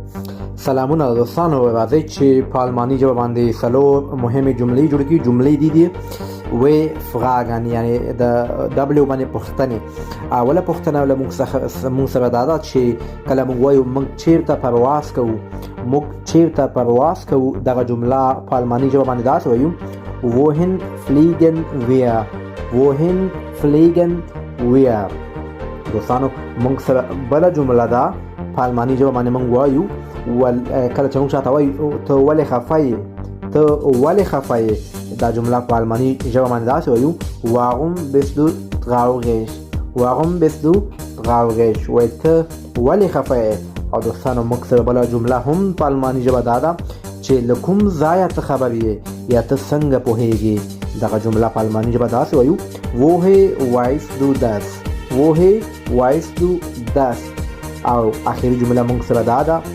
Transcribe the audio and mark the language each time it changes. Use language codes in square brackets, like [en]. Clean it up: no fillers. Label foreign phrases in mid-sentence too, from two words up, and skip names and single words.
[ps] سلامونه دوستانو، راځئ چې په الماني ژبه باندې څلور مهمې جملې جوړې کړو. جملې دي [de] W Fragen, [ps] یعنی د دبليو باندې پوښتنې. اوله پوښتنه له موږ سره دا ده چې کله موږ وایو موږ چیرته پرواز کوو، دغه جمله په الماني ژبه باندې داسې وایو: [de] wohin fliegen wir. [ps] دوستانو موږ سره بله جمله ده په الماني ژبه باندې موږ وایو کله چې موږ چاته وایو ته ولې خفه یې، دا جمله په الماني ژبه باندې داسې وایو: [de] warum bist du traurig. [ps] وایي ته ولې خفه یې. او دوستانو موږ سره بله جمله هم په الماني ژبه دا ده چې له کوم ځایه ته خبر یې یا ته څنګه پوهیږې. دغه جمله په الماني ژبه داسې وایو: [de] woher weißt du das. [ps] او اخري جمله موږ سره دا ده